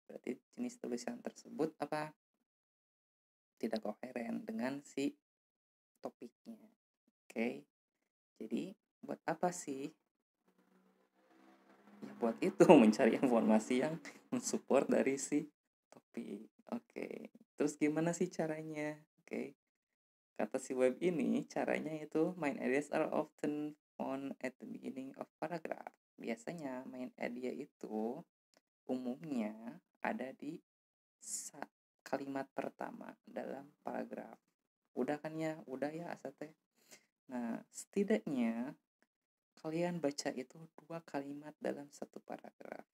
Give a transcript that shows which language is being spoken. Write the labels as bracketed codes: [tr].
[id] Berarti jenis tulisan tersebut tidak koheren dengan si topiknya. Oke. Jadi buat apa sih? Ya buat itu mencari informasi yang mensupport dari si topik. Oke. Terus gimana sih caranya? Oke. Kata si web ini, caranya itu [en] main ideas are often found at the beginning of paragraph. [id] Biasanya main idea itu umumnya ada di kalimat pertama dalam paragraf. Udah kan ya? Udah ya asate. Nah, setidaknya kalian baca itu 2 kalimat dalam satu paragraf.